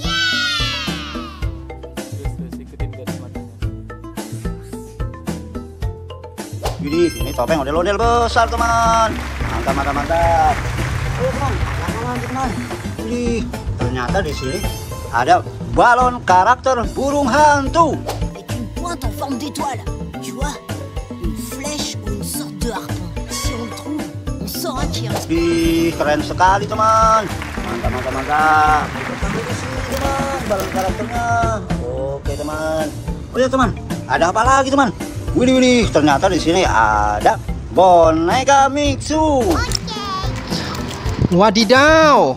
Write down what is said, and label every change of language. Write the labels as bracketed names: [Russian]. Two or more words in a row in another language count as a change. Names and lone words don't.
[Indonesian] Wih, ini topeng ondel-ondel besar teman. Mantap. Oh teman, ada apa lagi teman? Wih, ternyata di sini ada balon karakter burung hantu. [French] Avec une pointe en forme d'étoile. Tu vois, une flèche ou une sorte de harpon. Si on le trouve, on saura qui est responsable. [Indonesian] Wih, keren sekali teman. Mantap. Kita taruh di sini teman, balon karakternya. Oke teman. Oh ya teman, ada apa lagi teman? Wih, ternyata di sini ada boneka Mixu. Wadidaw.